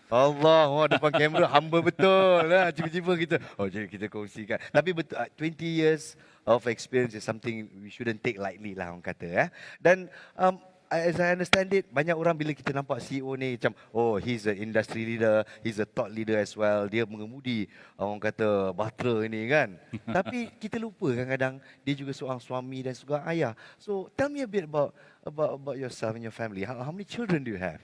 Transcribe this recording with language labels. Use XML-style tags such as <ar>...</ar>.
<ms>Allah, depan kamera humble betul lah. Tiba-tiba kita, jadi kita kongsikan. Tapi betul,</ms> <en>20 years of experience is something we shouldn't take lightly</en> <ms>lah orang kata.</ms> <en>Dan as I understand it,</en> <ms>banyak orang bila kita nampak CEO ni macam,</ms> <en>he's an industry leader, he's a thought leader as well.</en> <ms>Dia mengemudi orang kata bahtera ni kan. Tapi kita lupa kadang-kadang dia juga seorang suami dan seorang ayah.</ms> <en>So tell me a bit about yourself and your family. How many children do you have?</en>